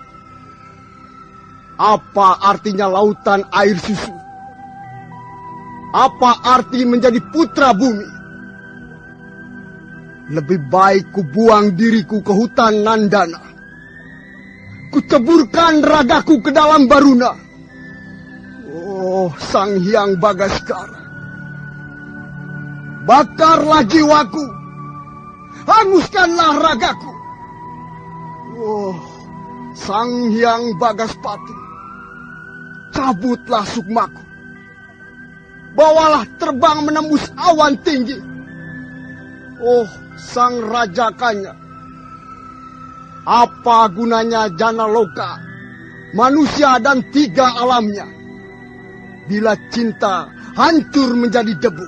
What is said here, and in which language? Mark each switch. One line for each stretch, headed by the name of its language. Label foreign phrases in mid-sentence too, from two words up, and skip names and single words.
Indonesian: Apa artinya lautan air susu? Apa arti menjadi putra bumi? Lebih baik ku buang diriku ke hutan Nandana. Ku ceburkan ragaku ke dalam Baruna. Oh, Sang Hyang Bagaskara. Bakarlah jiwaku. Hanguskanlah ragaku. Oh, Sang Hyang Bagaspati, cabutlah sukmaku. Bawalah terbang menembus awan tinggi. Oh, Sang Raja Kanya, apa gunanya jana loka, manusia dan tiga alamnya, bila cinta hancur menjadi debu?